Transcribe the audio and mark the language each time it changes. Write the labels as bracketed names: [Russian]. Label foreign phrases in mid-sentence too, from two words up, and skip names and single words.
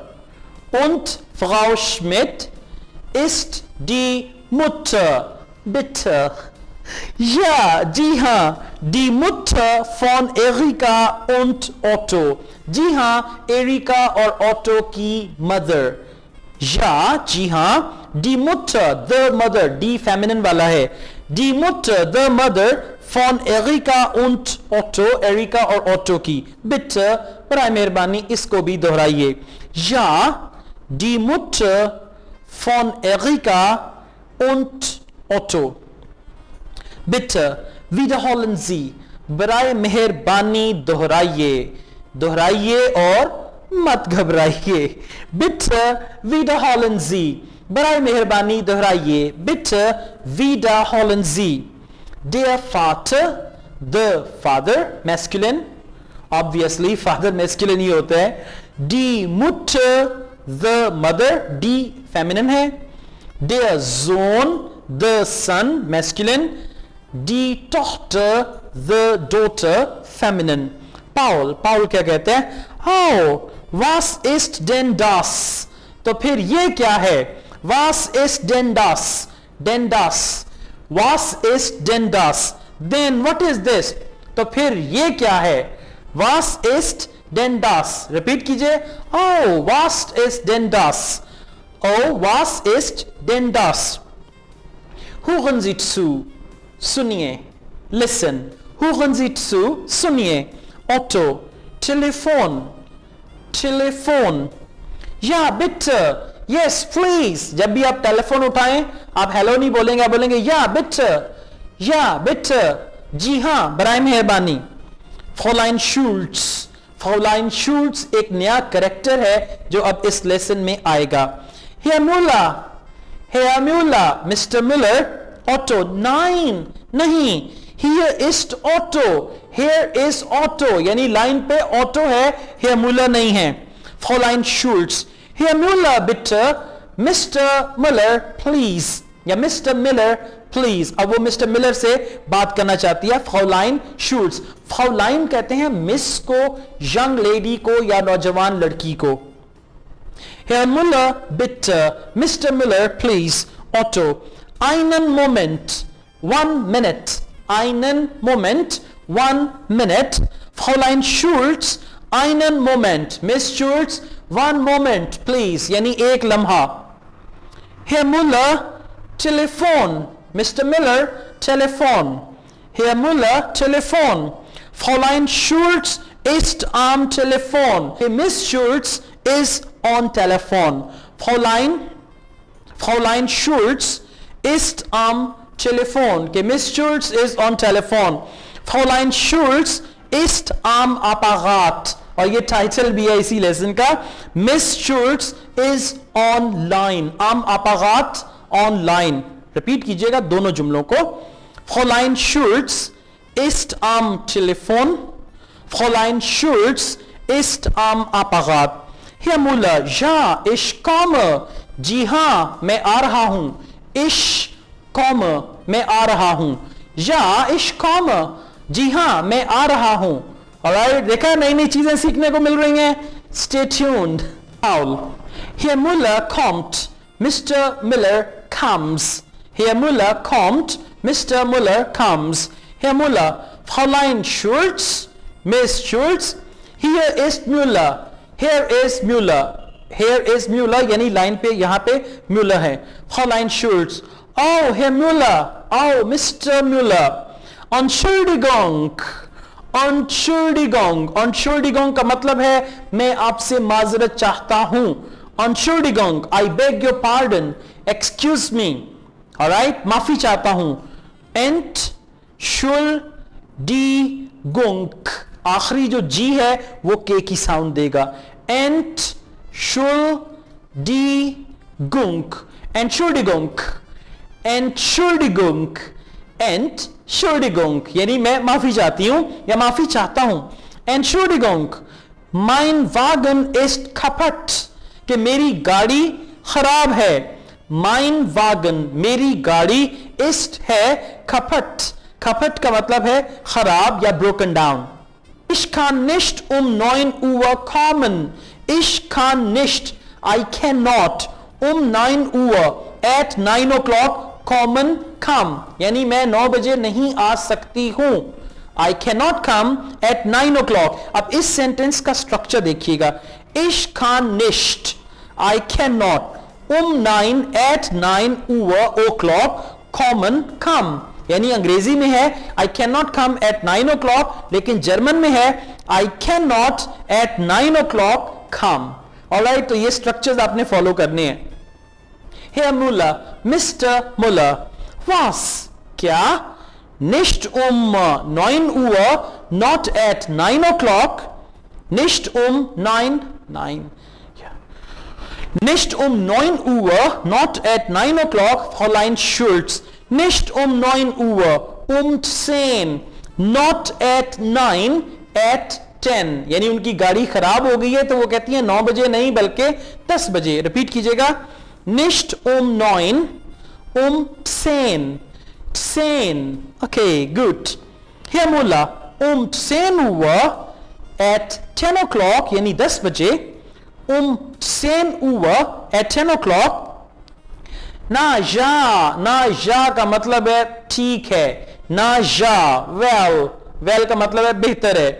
[German] Und Frau Schmidt ist die Mutter. Bitte. Ja, [Urdu] جی ہاں. [German] Die Mutter von Erika und Otto. [Urdu] جی ہاں، ایریکا اور اوٹو کی مدر. Ja, جی ہاں. [German] Die Mutter, [English] the mother. [Urdu] Die فیمنن والا ہے. [German] Die Mutter, [English] the mother [German] von Erika und Otto, [Urdu] ایریکا اور اوٹو کی. Bitte, برائے مہربانی اس کو بھی دہرائیے. [German] Ja, die Mutter von Erika und Otto. Bitte, wiederholen Sie. [Urdu] برائے مہربانی دہرائیے. دہرائیے اور مت گھبرائیے. [German] Bitte, wiederholen Sie. [Urdu] برائے مہربانی دہرائیے. [German] Bitte, wiederholen Sie. Der Vater, [English] the father, masculine. Obviously, father masculine [Urdu] ہی ہوتا ہے. [German] Die Mutter, [English] the mother, die feminine है. [German] Der Sohn, [English] the son, masculine. [German] Die Tochter, [English] the daughter, feminine. [Urdu] Paul کیا کہتے ہیں? [German] Oh, was ist denn das? [Urdu] تو پھر یہ کیا ہے? [German] Was ist denn das? Denn das. Was ist denn das? [English] Then what is this? [Urdu] تو پھر یہ کیا ہے? [German] Was ist denn das? [Urdu] ریپیٹ کیجیے. [German] Oh, was ist denn das? Oh, was ist denn das? Hören Sie zu. सुनिए. Listen. Hören Sie zu. सुनिए. Otto. Telefon. Telefon. Ja, bitte. [English] Yes, please. [Urdu] جب بھی آپ ٹیلیفون اٹھائیں، آپ ہیلو نہیں بولیں گے، آپ بولیں گے [German] Ja bitte. Ja bitte. [Urdu] جی ہاں، برائے مہربانی. फ्रॉलाइन शुल्ट्ज। فراؤلائن شلٹز ایک نیا کریکٹر ہے جو اب اس لیسن میں آئے گا. [German] Herr Müller, Mr. Müller, Otto, nein, [Urdu] नहीं, [English] here ist Otto, here is Otto, [Urdu] یعنی لائن پہ اوٹو ہے, Herr Müller نہیں ہے. [German] Fräulein Schulz, Herr Müller bitte, Mr. [English] Müller please, या Mr. Miller प्लीज। [Urdu] اب وہ مسٹر ملر سے بات کرنا چاہتی ہے فراؤلائن شولٹز. فراؤلائن کہتے ہیں مس کو, [English] young lady [Urdu] کو یا نوجوان لڑکی کو. [German] Herr Müller bitte, Mr. Müller please, Otto, einen Moment, 1 minute, einen Moment, 1 minute, Fräulein Schulz, einen Moment, Miss Schulz, [English] 1 moment please, [Urdu] یعنی ایک لمحہ. [German] Herr Müller Telefon, Mr. Miller Telefon, Herr Müller Telefon, Fräulein Schulz ist am Telefon, [English] Miss Schulz is on Telefon, [German] Fräulein Schulz ist am Telefon, [English] Miss Schulz is on Telefon, [German] Fräulein Schulz ist am Apparat। [Urdu] اور یہ ٹائٹل بھی ہے اسی لیسن کا, [English] Miss Schulz is online, [German] am Apparat [Urdu] ऑनलाइन। ریپیٹ کیجیے گا دونوں جملوں کو. [German] Fräulein Schulz ist am Telefon, Fräulein Schulz ist am Apparat। Herr Müller, ja, ich komme, [Urdu] جی ہاں میں آ رہا ہوں, [German] ich komme, [Urdu] میں آ رہا ہوں, [German] ja, ich komme, [Urdu] جی ہاں میں آ رہا ہوں. Alright, دیکھا نئی نئی چیزیں سیکھنے کو مل رہی ہیں. [English] Stay tuned. [German] Paul, Herr Müller kommt, Mr. Miller comes, Herr Müller kommt, Mr. Müller comes, Herr Müller, Fräulein Schulz, Miss Schulz, hier ist Müller, [English] here is Müller, here is Müller, [Urdu] یعنی لائن پہ یہاں پہ Müller ہے. [German] Fräulein Schulz, oh Herr Müller, oh Mr. Müller, Entschuldigung, Entschuldigung, Entschuldigung [Urdu] کا مطلب ہے میں آپ سے معذرت چاہتا ہوں. [German] Entschuldigung, [English] I beg your pardon, excuse me, alright, [Urdu] معافی چاہتا ہوں. Entschuldigung, آخری جو جی ہے وہ کے کی ساؤنڈ دے گا. [German] Entschuldigung, Entschuldigung, Entschuldigung, Entschuldigung, [Urdu] یعنی میں معافی چاہتی ہوں یا معافی چاہتا ہوں. [German] Entschuldigung, mein Wagen ist kaputt, [Urdu] کہ میری گاڑی خراب ہے. [German] Mein Wagen, [Urdu] میری گاڑی, ist है [German] kaputt, kaputt [Urdu] کا مطلب ہے خراب یا [English] broken down। [German] Ich kann nicht 9 Uhr kommen, ich kann nicht, [English] I cannot, [Urdu] 9 Uhr, [English] at 9 o'clock कॉमन कम, [Urdu] یعنی میں 9 بجے نہیں آ سکتی ہوں. [English] I cannot come at 9 o'clock। [Urdu] اب اس سینٹینس کا اسٹرکچر دیکھیے گا. [German] Ich kann nicht, [English] I cannot, 9 at 9 o'clock कॉमन कम, [Urdu] یعنی انگریزی میں ہے [English] I cannot come at 9 o'clock, [Urdu] لیکن جرمن میں ہے [English] I cannot at 9 o'clock come। [Urdu] ऑलराइट, تو یہ اسٹرکچرز آپ نے فالو کرنے ہیں. [German] Herr Müller, Mr. Müller, was? क्या? Nicht 9 Uhr, [English] not at 9 o'clock, [German] nicht 9, ja. Nicht 9 Uhr, [English] not at 9 o'clock, [German] Fräulein Schulz, nicht 9 Uhr, 10, [English] not at 9, at 10, [Urdu] یعنی ان کی گاڑی خراب ہو گئی ہے تو وہ کہتی ہے 9 بجے نہیں بلکہ 10 بجے۔ ریپیٹ کیجیے گا. [German] Nicht 9, 10, 10, [English] okay, good। [German] Herr Müller, 10 Uhr, [English] at 10 o'clock, [Urdu] یعنی 10 بجے, 10 Uhr, [English] at 10 o'clock, [German] Na ja [Urdu] کا مطلب ہے ٹھیک ہے, [German] Na ja, [Urdu] well کا مطلب ہے بہتر ہے.